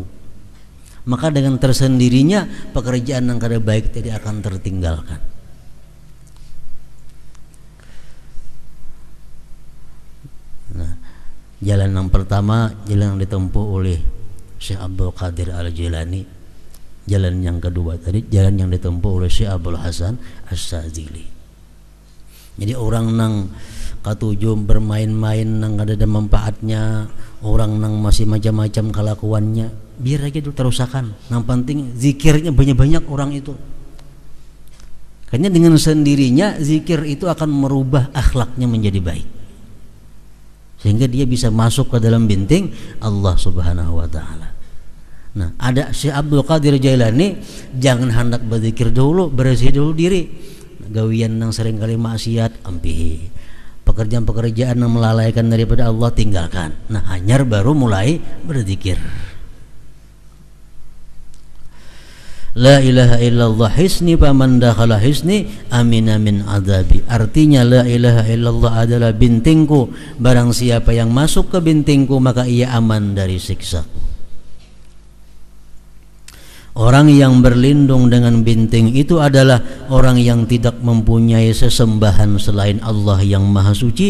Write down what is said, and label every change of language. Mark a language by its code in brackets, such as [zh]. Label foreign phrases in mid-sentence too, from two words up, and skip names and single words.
[id] Maka dengan tersendirinya pekerjaan yang kada baik tidak akan tertinggalkan. Nah, jalan yang pertama, jalan yang ditempuh oleh Syekh Abdul Qadir Al-Jilani. Jalan yang kedua tadi, jalan yang ditempuh oleh Syekh Abdul Hasan As-Sadzili. [bjn] Jadi orang nang katujuh bermain-main nang ada manfaatnya, orang nang masih macam-macam kelakuannya, biar aja dulu terusakan. [id] Yang penting zikirnya banyak-banyak orang itu. Karena dengan sendirinya zikir itu akan merubah akhlaknya menjadi baik, sehingga dia bisa masuk ke dalam binting Allah [ar] سبحانه وتعالى. [id] Nah, ada Syekh Abdul Qadir Jailani, jangan hendak berzikir dulu, bersih dulu diri. Gawian yang seringkali maksiat ampihi, pekerjaan-pekerjaan yang melalaikan daripada Allah tinggalkan. Nah, hanyar baru mulai berzikir. [ar] لا إله إلا الله حصني فمن دخل حصني أمن من عذابي. [id] Artinya [ar] لا إله إلا الله [id] adalah bintingku, barang siapa yang masuk ke bintingku maka ia aman dari siksaku. Orang yang berlindung dengan binting itu adalah orang yang tidak mempunyai sesembahan selain Allah yang Maha Suci.